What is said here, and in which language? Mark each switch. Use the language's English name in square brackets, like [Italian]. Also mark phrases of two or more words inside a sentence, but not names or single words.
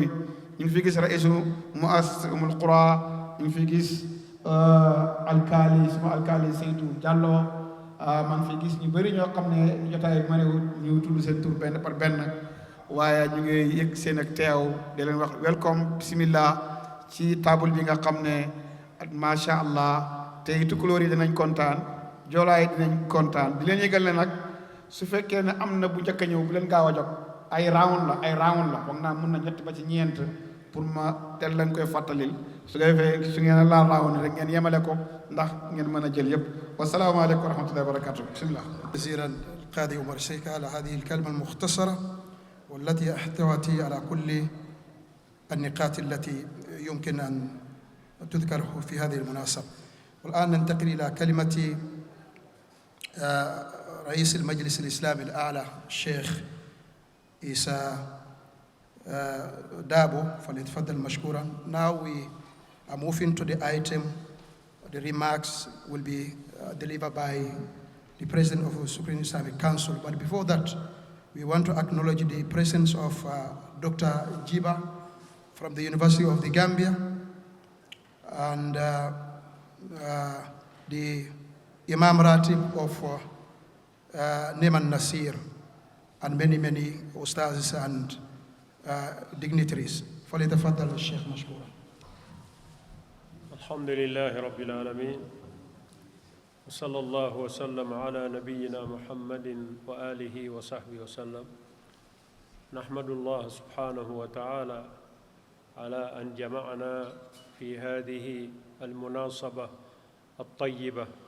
[Wolof] ñu ngi fi gis [Arabic] رئيس مؤسسة [Wolof] Umul Qura, ñu ngi fi gis suma alkaali Seydou Diallo, man fi gis ñu bëri ñoo xam ne jotaay bi manewul ñu tudd seen tur benn par benn, waaye ñu ngi yëg seen ak teew di leen wax welcome, bismillah ci table bi nga xam ne [Arabic] ما شاء الله [Wolof] tey tukulóor yi dinañ kontaan, joolaay yi dinañ kontaan. di leen yëgal ne nag su fekkee ne am na bu njëkk a ñëw bu leen gaaw a jog, ay round la foog naa mun na ñett ba ci ñeent pour ma teel leen koy fàttalil, su ko defee su ngeen laal round rek ngeen yemale ko ndax ngeen mën a jël yëpp. [Arabic] والسلام عليكم ورحمة الله وبركاته. bismillah. جزيلا القاضي عمر شيكة على هذه الكلمة المختصرة والتي احتوت على كل النقاط التي يمكن أن تذكر في هذه المناسبة. والآن ننتقل إلى كلمة رئيس المجلس الإسلامي الأعلى الشيخ إيسا Dabo, فليتفضل مشكورا. [English] Now we are moving to the item. The remarks will be delivered by the President of the Supreme Islamic Council. But before that, we want to acknowledge the presence of Dr. Jiba from the University of the Gambia and the Imam Ratib of Neman Nasir and many ustazs and dignitaries. [Arabic] فليتفضل الشيخ مشكورا. الحمد لله رب العالمين وصلى الله وسلم على نبينا محمد وآله وصحبه وسلم. نحمد الله سبحانه وتعالى على أن جمعنا في هذه المناسبة الطيبة،